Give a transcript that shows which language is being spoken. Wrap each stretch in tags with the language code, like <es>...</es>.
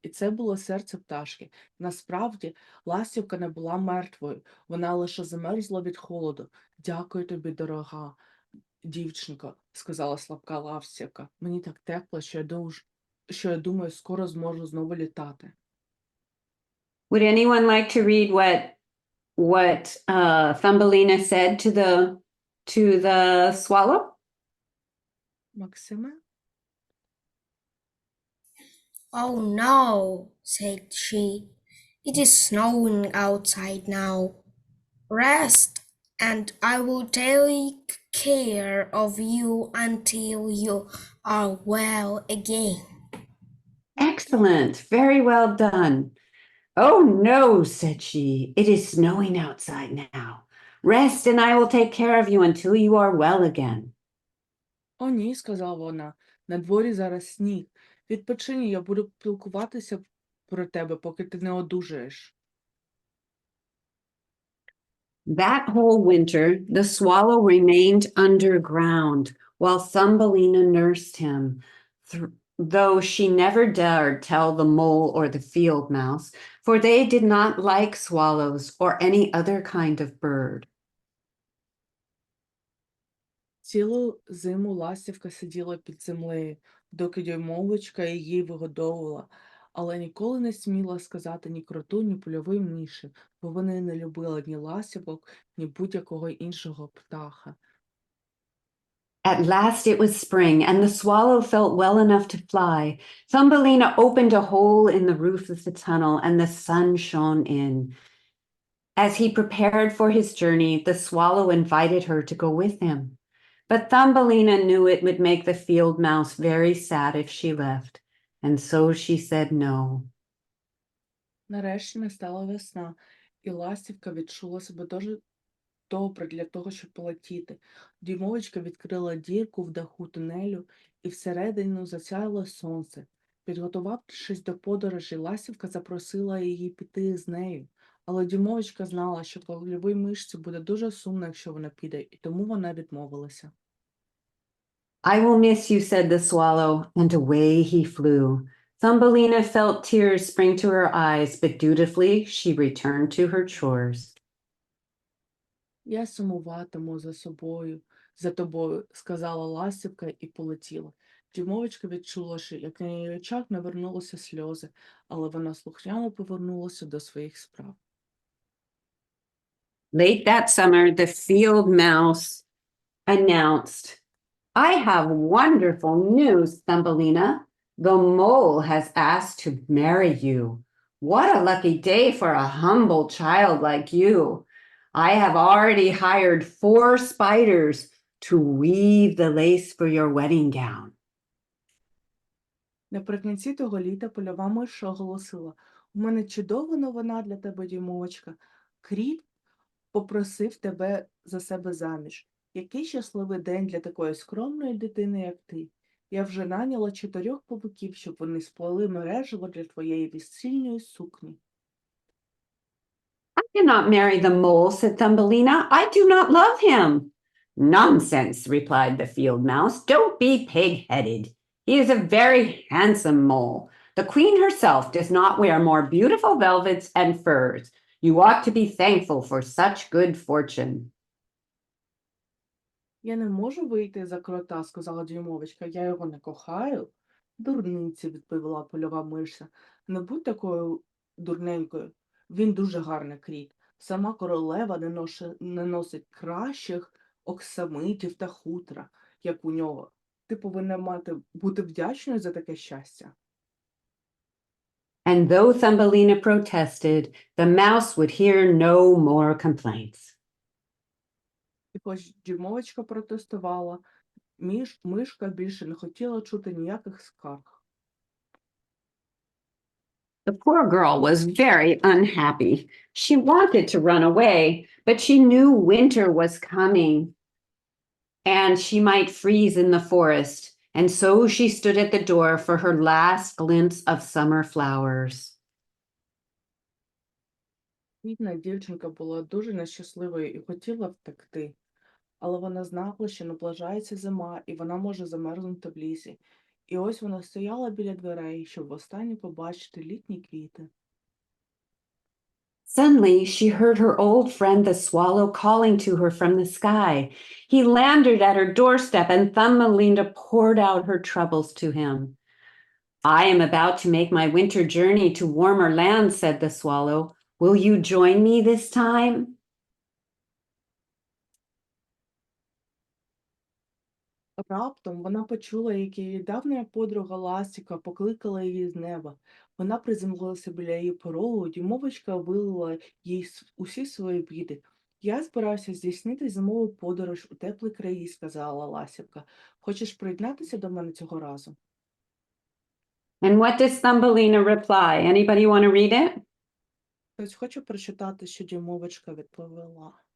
<uk>І це було серце пташки. Насправді, ластівка не була мертвою, вона лише замерзла від холоду. "Дякую тобі, дорога дівчинко", сказала слабка ластівка. "Мені так тепло, що я думаю, скоро зможу знову літати".</uk> <en>Would anyone like to read what Thumbelina said to the swallow?</en> <uk>Максиме?</uk> <en>"Oh no," said she, "it is snowing outside now. Rest, and I will take care of you until you are well again." Excellent. Very well done. "Oh no," said she. "It is snowing outside now. Rest, and I will take care of you until you are well again."</en> <uk>"О ні", сказала вона, "на дворі зараз сніг. Відпочинь, я буду піклуватися про тебе, поки ти не одужаєш".</uk> <en>That whole winter, the swallow remained underground while Thumbelina nursed him, though she never dared tell the mole or the field mouse, for they did not like swallows or any other kind of bird.</en> <uk>Цілу зиму ластівка сиділа під землею, доки дюймовочка її вигодовувала, але ніколи не сміла сказати ні кроту, ні польовій миші, бо вони не любили ні ластівок, ні будь-якого іншого птаха.</uk> <en>At last it was spring, and the swallow felt well enough to fly. Thumbelina opened a hole in the roof of the tunnel, and the sun shone in. As he prepared for his journey, the swallow invited her to go with him. But Thumbelina knew it would make the field mouse very sad if she left, and so she said no.</en> <uk>Нарешті настала весна, і ластівка відчула себе дуже добре для того, щоб полетіти. Дюймовочка відкрила дірку в даху тунелю, і всередину засяяло сонце. Підготувавшись до подорожі, ластівка запросила її піти з нею. Але Дюймовочка знала, що польовій мишці буде дуже сумно, якщо вона піде, і тому вона відмовилася.</uk> <en>I will miss you, said the swallow, and away he flew. Thumbelina felt tears spring to her eyes, but dutifully she returned to her chores.</en> <uk>Я сумуватиму за тобою, сказала ластівка і полетіла. Дюймовочка відчула, що як на її очах навернулися сльози, але вона слухняно повернулася до своїх справ.</uk> <en>Late that summer, the field mouse announced, I have wonderful news, Thumbelina. The mole has asked to marry you. What a lucky day for a humble child like you. I have already hired 4 spiders to weave the lace for your wedding gown.</en> <uk>Наприкінці того літа польова миша оголосила: у мене чудова новина для тебе, Дюймовочка. Кріт попросив тебе за себе заміж. Який щасливий день для такої скромної дитини, як ти. Я вже наняла 4 павуків, щоб вони сплели мережево для твоєї весільної сукні.</uk> <en>I cannot marry the mole, said Thumbelina. I do not love him. Nonsense, replied the field mouse. Don't be pig-headed. He is a very handsome mole. The queen herself does not wear more beautiful velvets and furs. You ought to be thankful for such good fortune.</en> <uk>Я не можу вийти за крота, сказала Дюймовочка. Я його не кохаю. Дурниці, відповіла польова миша. Не будь такою дурненькою. Він дуже гарний кріт. Сама королева не носить кращих оксамитів та хутра, як у нього. Ти повинна бути вдячною за таке щастя.</uk> <en>And though Thumbelina protested, the mouse would hear no more complaints.</en> <uk>І хоч Дюймовочка протестувала, мишка більше не хотіла чути ніяких скарг.</uk> <en>The poor girl was very unhappy. She wanted to run away, but she knew winter was coming and she might freeze in the forest. And so she stood at the door for her last glimpse of summer flowers.</en> <uk>Бідна дівчинка була дуже нещасливою і хотіла втекти. Але вона знала, що наближається зима, і вона може замерзнути в лісі. І ось вона стояла біля дверей, щоб востаннє побачити літні квіти.</uk> <en>Suddenly, she heard her old friend the swallow calling to her from the sky. He landed at her doorstep, and Thumbelina poured out her troubles to him. I am about to make my winter journey to warmer lands, said the swallow. Will you join me this time?</en> <uk>Раптом вона почула, як її давня подруга Ластівка покликала її з неба. Вона приземлилася біля її порогу, Дюймовочка вилила їй усі свої біди. Я збирався здійснити зимову подорож у теплі краї, сказала Ластівка. Хочеш приєднатися до мене цього разу?</uk> <en>And what does Thumbelina reply? Anybody want to read it?</en> <uk>Хтось хоче прочитати, що Дюймовочка відповіла.</uk>